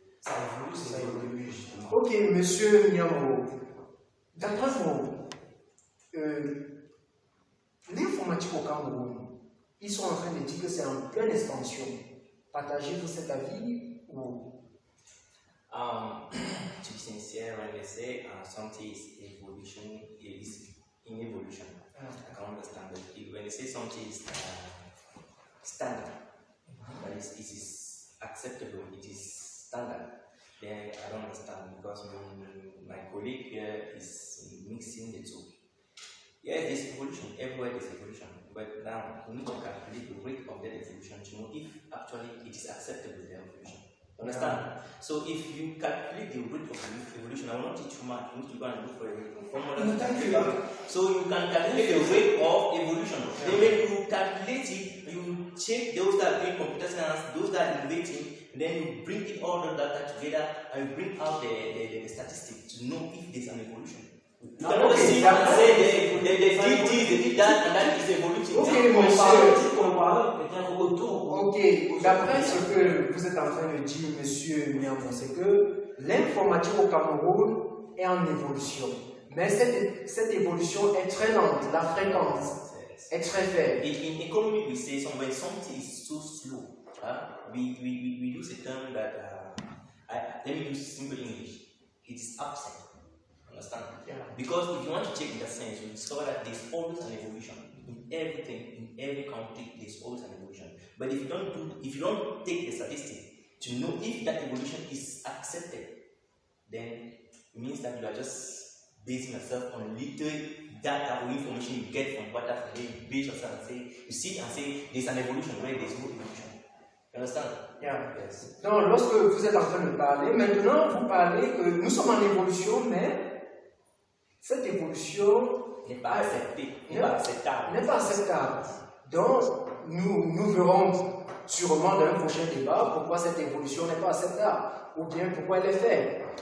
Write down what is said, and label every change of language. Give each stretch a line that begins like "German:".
French: Ça évolue, justement. ok, monsieur Niamo, d'après vous, l'informatique au Cameroun, ils sont en train de dire que c'est en pleine expansion. Partagez-vous cet avis ou...
English: To be sincere, when they say something is evolution, it is in evolution. I can understand that. When they say something is standard, that is, it is acceptable, it is standard, then I don't understand because my colleague here is mixing the two. Yes, there's evolution, everywhere there's evolution, but now we need to calculate the rate of that evolution to know if actually it is acceptable, the evolution. Understand? So if you calculate the rate of evolution, I will not teach you math, you need to go and look for a formula. So you can calculate the rate of evolution. Then when you calculate it, you check those that are doing computer science, those that are innovating, then you bring it all the data together and you bring out the statistics to know if there's an evolution. You cannot see and say they did this, they did that, and that is evolution.
French: Ok, d'après ce que vous êtes en train de dire, monsieur Niamo, c'est que l'informatique au Cameroun est en évolution. Mais cette évolution est très lente, la fréquence est très faible.
English: In economy, we say when something is so slow, we use a term that, let me use simple English, it is absent. Understand? Yeah. Because if you want to check in that sense, you discover that there's always an evolution in everything, in every country. There's always an evolution. But if you don't take the statistic to know if that evolution is accepted, then it means that you are just basing yourself on little data or information you get from what and then you base yourself and say you see and say there's an evolution where there's no evolution. You understand? Yeah. Yes.
French: Donc, lorsque vous êtes en train de parler, maintenant vous parlez que nous sommes en évolution, mais cette évolution N'est pas acceptée, n'est pas acceptable. N'est pas acceptable. Donc, nous verrons sûrement dans un prochain débat pourquoi cette évolution n'est pas acceptable ou bien pourquoi elle est faible.